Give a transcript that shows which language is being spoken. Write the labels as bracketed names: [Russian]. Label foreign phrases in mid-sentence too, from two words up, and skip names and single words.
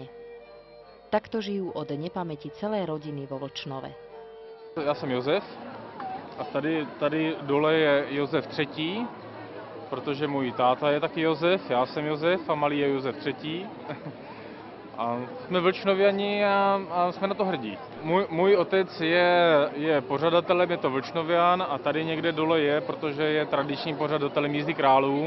[Slovak] Takto žijú od nepamäti celé rodiny vo Vlčnove. [Czech] Já jsem Josef a tady dole je Josef III, protože můj táta je taky Josef, já jsem Josef a malý je Josef III. A jsme Vlčnoviani a jsme na to hrdí. Můj otec je pořadatelem, je to Vlčnovian a tady někde dole je, protože je tradičním pořadatelem jízdy králů.